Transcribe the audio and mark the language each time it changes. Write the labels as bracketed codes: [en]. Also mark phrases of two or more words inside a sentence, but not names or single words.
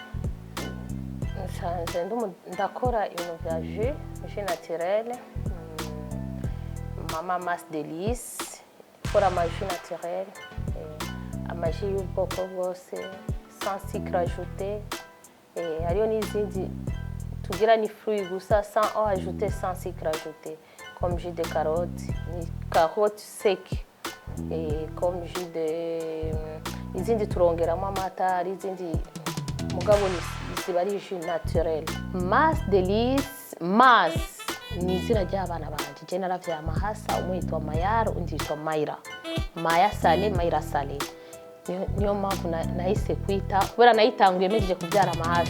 [rn] Ndakora ibintu vya [fr] jus naturel, [rn] mama Mas Delice, kora ama [fr] jus naturel, [rn] ama jus y'ubwoko bwose [fr] sans sucre ajouté, [rn] hariyo n'izindi tugira ni fruits gusa [fr] sans eau ajoutée, sans sucre ajouté, comme jus de carotte, [rn] ni [fr] carotte sec, comme jus de [rn] izindi turongeramo amata, ari izindi mugabo ziba ari [fr] jus naturel. [rn] Mas Delice, Mas ni izina ry'abana banje, je naravye amahasa, umwe yitwa Mayara undi yitwa Mayra. Maya Sale, Mayra Sale. Niyo mpamvu nahise kwita kubera nayitanguye mejeje kubyara amahasa.